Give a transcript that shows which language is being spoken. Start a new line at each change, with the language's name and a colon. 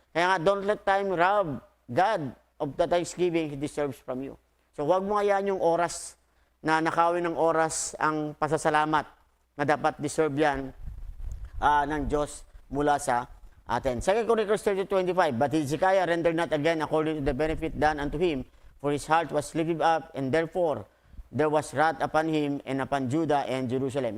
Filipino: Kaya nga,
English: don't let time rob God of the thanksgiving He deserves from you.
Filipino: So huwag mo hayaan yung oras na nakawin ng oras ang pasasalamat na dapat deserve yan ng Diyos mula sa atin.
English: 2 Chronicles 30:25, but Hezekiah rendered not again according to the benefit done unto him, for his heart was lifted up, and therefore there was wrath upon him and upon Judah and Jerusalem.